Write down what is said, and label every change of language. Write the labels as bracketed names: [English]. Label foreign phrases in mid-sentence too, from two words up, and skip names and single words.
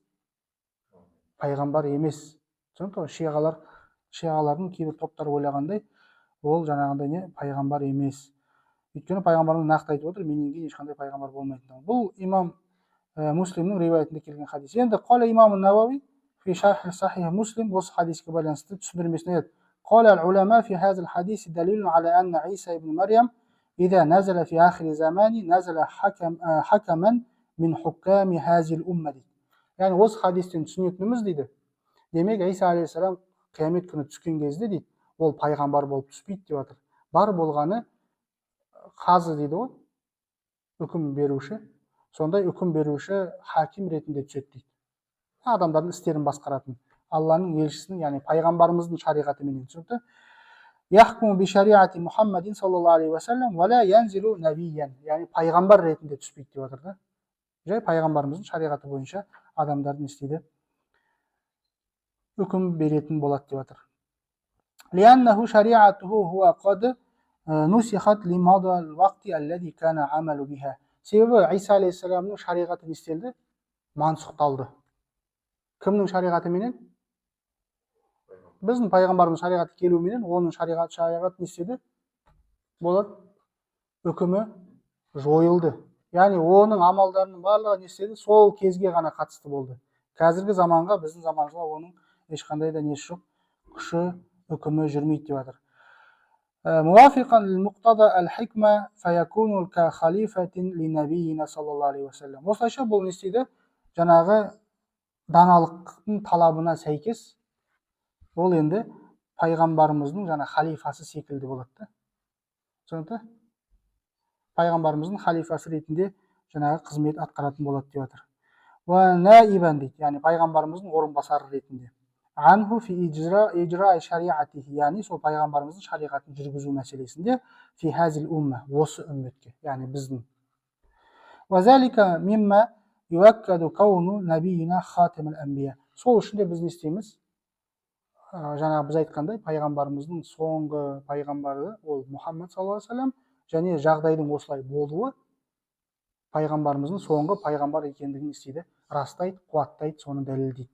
[Kazakh] Пайғамбар емес. Түсінікті? Шиғалардың кейбір топтары ойлағандай, ол жаңағындай не? Пайғамбар емес. Өйткені пайғамбарымыз нақты айтып отыр, менен кейін ешқандай пайғамбар болмайтындығын. Бұл имам Муслимнің риwayatында келген хадис. Енді қала имам Науави фи шарх сахих Муслим осы хадиске байланысты түсіндірмесіне айтады. [Arabic] قال العلماء في هذا الحديث دليل على أن عيسى ابن مريم إذا نزل في آخر الزمان نزل حكما من حكام هذه الأمة. [Kazakh] Yani осы хадистен түсінетініміз дейді. Демек, Иса алейхиссалам қиямет күні түскен кезде дейді, ол пайғамбар болып түспейді деп жатыр. Бар болғаны қазы дейді ғой, үкім беруші. Сондай үкім беруші хаким ретінде түседі дейді. Адамдардың істерін басқаратын. Алланың елшісінің, яғни пайғамбарымыздың шариғатымен түсінікті. [Arabic] يحكم بشريعة محمد صلى الله عليه وسلم ولا ينزل نبيا. [Kazakh] Яғни пайғамбар ретінде түспейді деп жатыр да. Жай пайғамбарымыздың шариғаты бойынша адамдардың істейді, үкім беретін болады деп жатыр. [Arabic] لأنه شريعته هو قد نسخت لمدة الوقت الذي كان عمل بها. [Kazakh] Себебі Иса алейхиссаламның шариғаты не істелді? Мансұқталды. Кімнің шариғаты менен? Біздің пайғамбарымыз шариғаты келуіменен оның шариғаты не істеді? Болады, үкімі жойылды. Яғни оның амалдарының барлығы не істеді? Сол кезге ғана қатысты болды. Қазіргі заманға, біздің заманға оның ешқандай да несі жоқ, күші, үкімі жүрмейді деп жатыр. [Arabic] موافقا لمقتضى الحكمة فيكون كخليفة لنبينا صلى الله عليه وسلم. [Kazakh] Осылайша бұл не істейді? Жаңағы даналықтың талабына сәйкес ол енді пайғамбарымыздың жаңа халифасы секілді болады. Түсінікті? Пайғамбарымыздың халифасы ретінде жаңағы қызмет атқаратын болады деп жатыр. [Arabic] ونائبا [Kazakh] дейді, яғни пайғамбарымыздың орынбасары ретінде. [Arabic] عنه في إجراء شريعته, [Kazakh] яғни сол пайғамбарымыздың шариғатын жүргізу мәселесінде [Arabic] في هذه الأمة, [Kazakh] осы үмметке, яғни біздің. [Arabic] وذلك مما يؤكد كون نبينا خاتم الأنبياء. [Kazakh] Сол үшін де біз не істейміз? Жаңа біз айтқандай, пайғамбарымыздың соңғы пайғамбары ол Мұхаммад [Arabic] صلى الله عليه وسلم, [Kazakh] және жағдайдың осылай болуы пайғамбарымыздың соңғы пайғамбар екендігін істейді, растайды, қуаттайды, соны дәлелдейді.